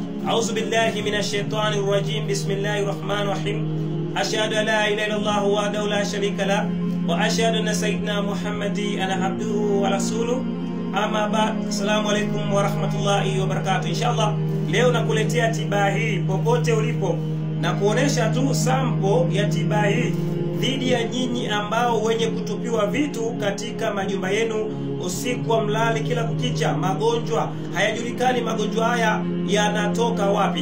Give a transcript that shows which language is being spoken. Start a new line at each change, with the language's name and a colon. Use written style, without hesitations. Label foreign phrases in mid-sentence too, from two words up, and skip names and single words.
Arabic: أعوذ بالله من الشيطان الرجيم. بسم الله الرحمن الرحيم. أشهد أن لا إله إلا الله وحده لا شريك له وأشهد أن سيدنا محمد عبده ورسوله. أما بع، السلام عليكم ورحمة الله وبركاته.
Swahili: Inshallah leo nakuletea tiba hii popote ulipo na kuonesha tu sample ya tiba hii dhidi ya nyinyi ambao wenye kutupiwa vitu katika majumba yenu usiku wa mlali kila kukicha. Magonjwa hayajulikani, magonjwa haya yanatoka wapi.